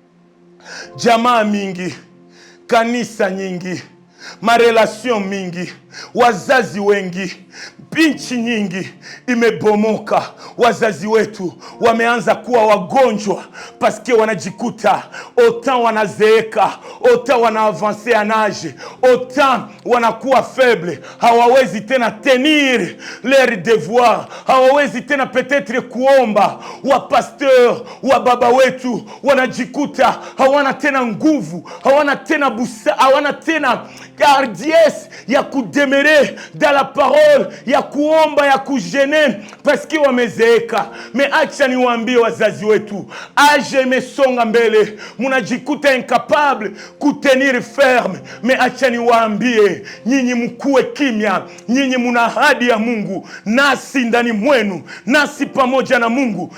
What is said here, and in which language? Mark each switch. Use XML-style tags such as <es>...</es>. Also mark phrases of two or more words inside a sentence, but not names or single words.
<sw>Jamaa mingi, kanisa nyingi, marelation mingi, wazazi wengi, binchi nyingi imebomoka. Wazazi wetu wameanza kuwa wagonjwa paske wanajikuta autant wanazeeka, autant wanaavancer</sw> <fr>en âge,</fr> <sw>autant wanakuwa faible, hawawezi tena</sw> <fr>tenir leur devoir,</fr> <sw>hawawezi tena peut-être kuomba. Wa pasteur, wa baba wetu wanajikuta hawana tena nguvu, hawana tena busa, hawana tena hardiesse ya kudemere</sw> <fr>dans la parole,</fr> <sw>ya kuomba, ya kujeûner</sw> <fr>parce que</fr> <sw>wamezeeka. Acha niwaambie wazazi wetu, age imesonga mbele, munajikuta incapable kutenir ferme. Acha niwaambie, nyinyi mkuwe kimya, nyinyi muna ahadi ya Mungu nasi ndani mwenu, nasi pamoja na Mungu.</sw>